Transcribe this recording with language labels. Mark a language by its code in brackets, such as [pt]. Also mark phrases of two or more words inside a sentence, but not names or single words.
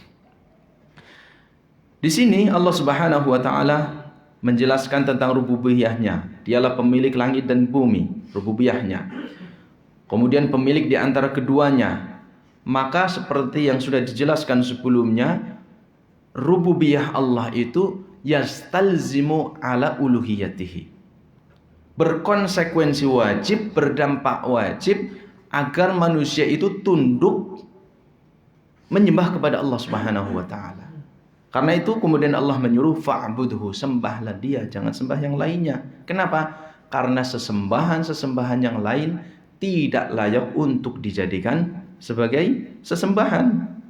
[id] Di sini Allah [ar] سبحانه وتعالى [id] menjelaskan tentang rububiyahnya. Dialah pemilik langit dan bumi, rububiyahnya. Kemudian pemilik di antara keduanya. Maka seperti yang sudah dijelaskan sebelumnya, rububiyah Allah itu [ar] يستلزم على ألوهيته, [id] berkonsekuensi wajib, berdampak wajib agar manusia itu tunduk menyembah kepada Allah [ar] سبحانه وتعالى. [id] Karena itu kemudian Allah menyuruh fa'budhu, sembahlah Dia, jangan sembah yang lainnya. Kenapa? Karena sesembahan-sesembahan yang lain tidak layak untuk dijadikan sebagai sesembahan.